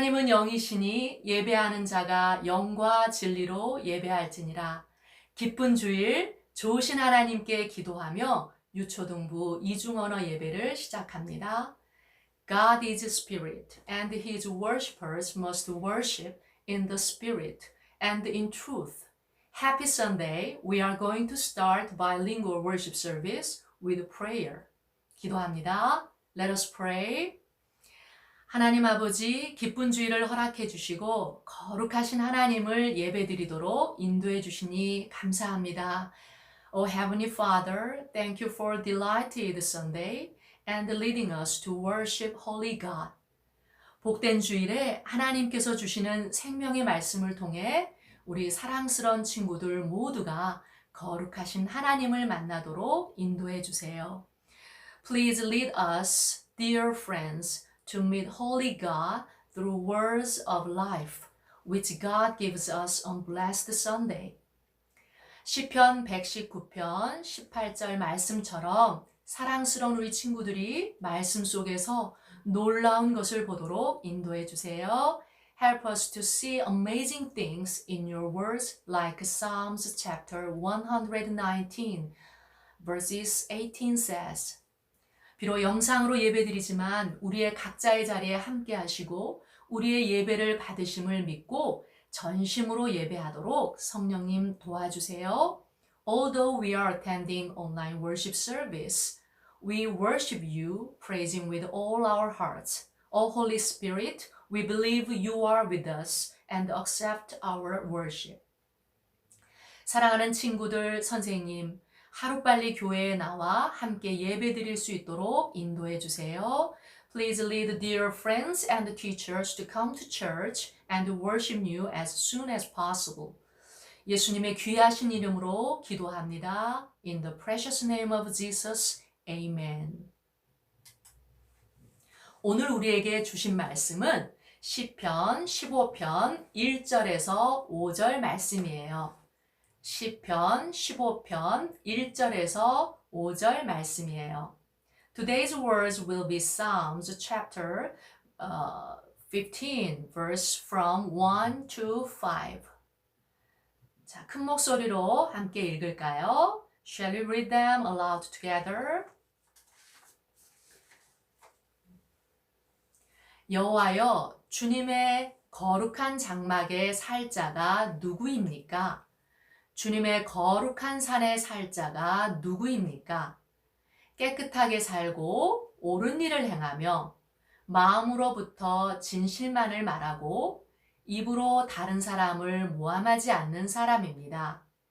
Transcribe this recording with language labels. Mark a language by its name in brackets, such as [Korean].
[Korean] 영이시니 예배하는 자가 영과 진리로 예배할지니라. 기쁜 주일 좋으신 하나님께 기도하며 유초등부 이중언어 예배를 시작합니다. [English] God is spirit, and his worshippers must worship in the spirit and in truth. Happy Sunday. We are going to start bilingual worship service with prayer. [Korean] 기도합니다. [English] Let us pray. [Korean] 하나님 아버지, 기쁜 주일을 허락해 주시고 거룩하신 하나님을 예배드리도록 인도해 주시니 감사합니다. [English] O Heavenly Father, thank you for delighted Sunday and leading us to worship Holy God. [Korean] 복된 주일에 하나님께서 주시는 생명의 말씀을 통해 우리 사랑스러운 친구들 모두가 거룩하신 하나님을 만나도록 인도해 주세요. [English] Please lead us, dear friends, to meet Holy God through words of life, which God gives us on Blessed Sunday. [Korean] 시편 119편 18절 말씀처럼 사랑스러운 우리 친구들이 말씀 속에서 놀라운 것을 보도록 인도해 주세요. [English] Help us to see amazing things in your words like Psalms chapter 119 verses 18 says. [Korean] 비록 영상으로 예배드리지만 우리의 각자의 자리에 함께 하시고 우리의 예배를 받으심을 믿고 전심으로 예배하도록 성령님 도와주세요. [English] Although we are attending online worship service, we worship you, praising with all our hearts. O Holy Spirit, we believe you are with us and accept our worship. [Korean] 사랑하는 친구들, 선생님, 하루빨리 교회에 나와 함께 예배드릴 수 있도록 인도해 주세요. [English] Please lead dear friends and teachers to come to church and worship you as soon as possible. [Korean] 예수님의 귀하신 이름으로 기도합니다. [English] In the precious name of Jesus, Amen. [Korean] 오늘 우리에게 주신 말씀은 시편 15편 1절에서 5절 말씀이에요. 시편 15편 1절에서 5절 말씀이에요. [English] Today's words will be Psalms chapter 15 verse from 1 to 5. [Korean] 자, 큰 목소리로 함께 읽을까요? [English] Shall we read them aloud together? [Korean] 여호와여, 주님의 거룩한 장막에 살 자가 누구입니까? 주님의 거룩한 산에 살 자가 누구입니까? 깨끗하게 살고 옳은 일을 행하며 마음으로부터 진실만을 말하고 입으로 다른 사람을 모함하지 않는 사람입니다.